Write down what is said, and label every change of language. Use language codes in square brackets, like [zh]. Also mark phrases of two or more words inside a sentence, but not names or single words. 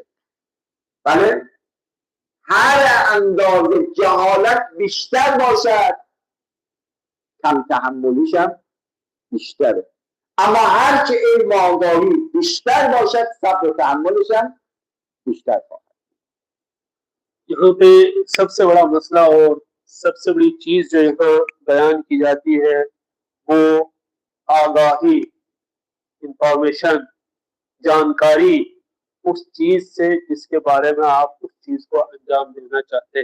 [fa] بله، هر اندازه جهالت بیشتر باشد کم تحملیش هم بیشتره، اما هرچه علم و آگاهی بیشتر باشد صبر و تحملش هم بیشتر خواهد. [ur] یہاں پہ سب سے بڑا مسئلہ اور سب سے بڑی چیز جو یہاں بیان کی جاتی ہے وہ آگاہی، انفارمیشن، جانکاری اس چیز سے جس کے بارے میں آپ اس چیز کو انجام دینا چاہتے ہیں.